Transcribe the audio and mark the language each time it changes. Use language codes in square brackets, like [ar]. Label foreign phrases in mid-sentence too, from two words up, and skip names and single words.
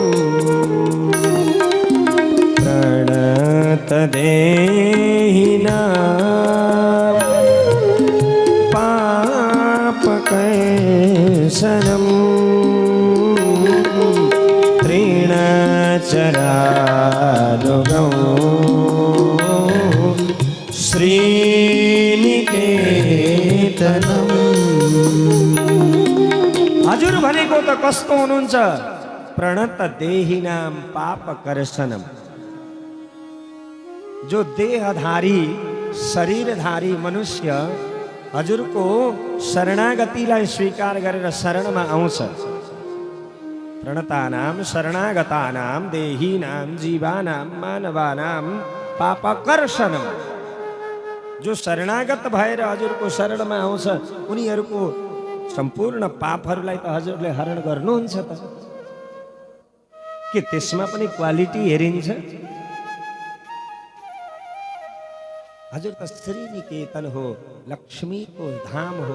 [sa] प्रणतदेहिना पापकैशनम् त्रीणचरानुगौ श्रीनिकेतनम्। [ne] हजुर भनेको त कस्तो हुनुहुन्छ? [sa] प्रणत देहिनाम पापकर्षणम्। [ne] जो देहधारी शरीरधारी मनुष्य हजुरको शरणागतिलाई स्वीकार गरेर शरणमा आउँछ। [sa] प्रणतानां शरणागतानां देहीनां जीवानां मानवानां पापकर्षणम। [ne] जो शरणागत भएर हजुरको शरणमा आउँछ उनीहरूको सम्पूर्ण पापहरूलाई त हजुरले हरण गर्नुहुन्छ त। के त्यसमा पनि क्वालिटी हेरिन्छ? हजुर त श्रीनिकेतन हो, लक्ष्मीको धाम हो।